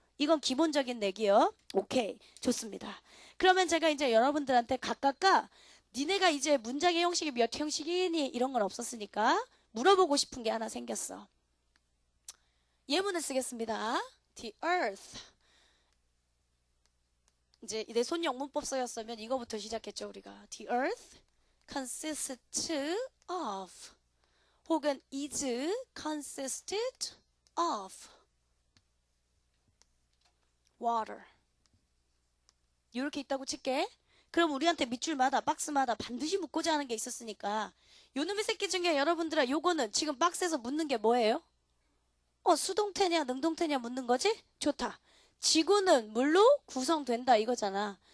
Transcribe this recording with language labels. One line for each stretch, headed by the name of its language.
Korean: 이건 기본적인 내기요. 오케이, 좋습니다. 그러면 제가 이제 여러분들한테 각각가 니네가 이제 문장의 형식이 몇 형식이니 이런 건 없었으니까 물어보고 싶은 게 하나 생겼어. 예문을 쓰겠습니다.
English: The earth.
Korean: 이제 내 손용 문법 써였으면 이거부터 시작했죠 우리가.
English: The earth consists of
Korean: 혹은
English: is consisted of water.
Korean: 이렇게 있다고 칠게. 그럼 우리한테 밑줄마다 박스마다 반드시 묻고자 하는 게 있었으니까 요놈의 새끼 중에 여러분들아 요거는 지금 박스에서 묻는 게 뭐예요? 수동태냐 능동태냐 묻는 거지? 좋다. 지구는 물로 구성된다 이거잖아.